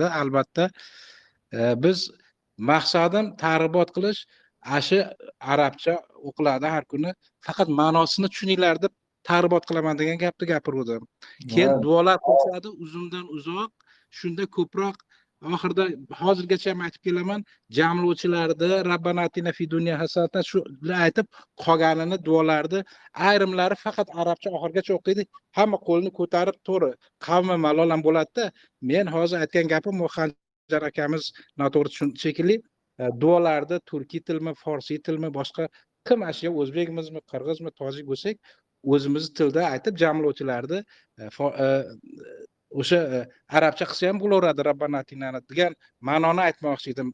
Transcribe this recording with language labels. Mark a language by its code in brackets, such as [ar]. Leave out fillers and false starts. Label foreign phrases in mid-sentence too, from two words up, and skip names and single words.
[uz] Albatta biz maqsadim targ'ibot qilish, ashi arabcha o'qiladi har kuni, faqat ma'nosini tushuninglar deb targ'ibot qilaman degan gapni gapirdim. Keyin duolar qiladi uzundan uzoq, shunda ko'proq oxirida hozirgacha ham aytib kelaman, jamlovchilarda [ar] ربنا آتنا في الدنيا حسنة [uz] shular aytib qolganini duolarni ayrimlari faqat arabcha oxirgacha o'qiydi. Hamma qo'lni ko'tarib to'g'ri qavmi malol ham bo'ladi-da. Men hozir aytgan gapim Xanjar akamiz noto'g'ri tushundi shekilli. Duolarda turkiy tilmi, forsiy tilmi, boshqa kim ashiya o'zbekmizmi, qirg'izmi, tojik bo'lsak, o'zimiz tilda aytib jamlovchilarni o'sha arabcha qilsa ham bo'laveradi, [ar] ربنا آتنا [uz] degan ma'noni aytmoqchi edim.